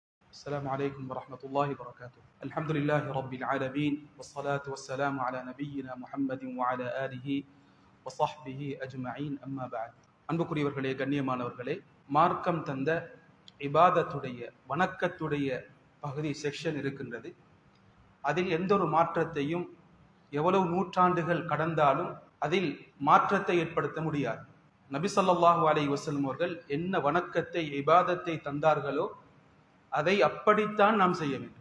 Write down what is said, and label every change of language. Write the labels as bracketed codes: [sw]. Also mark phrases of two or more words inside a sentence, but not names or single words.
[ar] السلام عليكم ورحمة الله وبركاته. الحمد لله رب العالمين والصلاة والسلام على نبينا محمد وعلى آله وصحبه أجمعين أما بعد. [ta] அன்புக்குரியவர்களே, கண்ணியமானவர்களே, மார்க்கம் தந்த இபாதத்துடைய வணக்கத்துடைய பகுதி செக்ஷன் இருக்கின்றது. அதில் எந்த ஒரு மாற்றத்தையும் எவ்வளவு நூற்றாண்டுகள் கடந்தாலும் அதில் மாற்றத்தை ஏற்படுத்த முடியாது. நபி [ar] صلى الله عليه وسلم [ta] அவர்கள் என்ன வணக்கத்தை இபாதத்தை தந்தார்களோ அதை அப்படித்தான் நாம் செய்ய வேண்டும்.